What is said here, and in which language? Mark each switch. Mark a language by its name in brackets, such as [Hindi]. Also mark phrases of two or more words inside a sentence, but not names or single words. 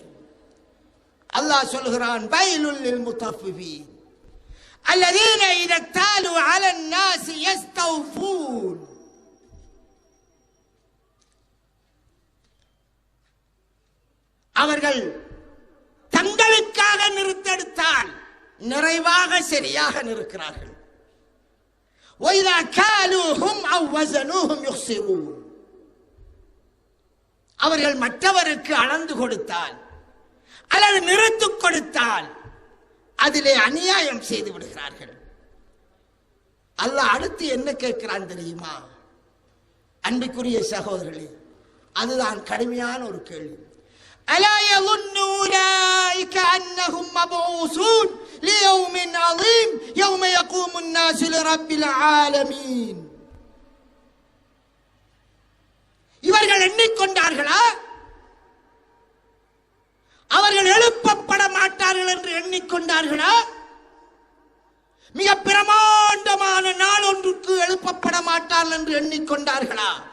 [Tamil] அல்லாஹ் சொல்கிறான் [Arabic] ويل للمطففين الذين إذا اكتالوا على الناس يستوفون. [Tamil] அவர்கள் தங்களுக்காக நிறுத்தெடுத்தால் நிறைவாக சரியாக நிற்கிறார்கள். [Arabic] وَإِذَا كَالُوهُمْ أَوْ وَزَنُوهُمْ يُخْسِرُونَ. [Tamil] அவர்கள் மற்றவருக்கு அளந்து கொடுத்தால் அல்லது நிறுத்துக் கொடுத்தால் அதிலே அநியாயம் செய்து விடுகிறார்கள். அல்லாஹ் அடுத்து என்ன கேட்கிறான் தெரியுமா அன்பிற்குரிய சகோதரர்களே? அதுதான் கடுமையான ஒரு கேள்வி. [Arabic] ألا يظن أولئك أنهم مبعوثون ليوم عظيم يوم يقوم الناس لرب العالمين. [Tamil] இவர்கள் எண்ணிக்கொண்டார்களா அவர்கள் எழுப்பப்பட மாட்டார்கள் என்று எண்ணிக்கொண்டார்களா? மிக பிரமாண்டமான நாள் ஒன்றுக்கு எழுப்பப்பட மாட்டார்கள் என்று எண்ணிக்கொண்டார்களா?